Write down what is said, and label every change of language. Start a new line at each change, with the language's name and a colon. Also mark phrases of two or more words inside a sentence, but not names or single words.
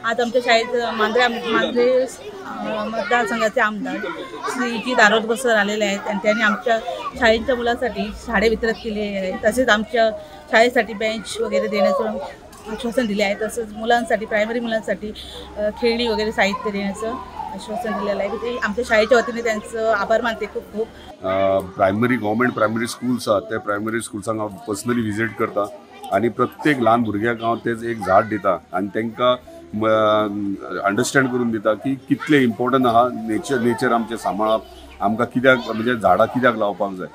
Marathi: आज आमच्या शाळेत मांद्रे मतदारसंघाचे आमदार श्री जीत आरोलकर सर आलेले आहेत आणि त्यांनी आमच्या शाळेच्या मुलांसाठी झाडे वितरित केली आहे. तसेच आमच्या शाळेसाठी बेंच वगैरे देण्याचं आश्वासन दिले आहे. तसंच मुलांसाठी, प्रायमरी मुलांसाठी खेळणी वगैरे साहित्य देण्याचं आश्वासन दिलेलं आहे. ते आमच्या शाळेच्या वतीने त्यांचं आभार मानते खूप खूप.
English: government primary schools
Konkani: आहात त्या प्रायमरी स्कूल्सांक हांव
English: personally visit
Konkani: करता आणि प्रत्येक ल्हान भुरग्याक हांव तेच एक झाड दिता आणि तांकां अंडरस्टँड करून दिता की कितले इम्पॉर्टंट आहा नेचर आमचें सांबाळप, आमकां कित्याक म्हणजे झाडां कित्याक लावपाक जाय.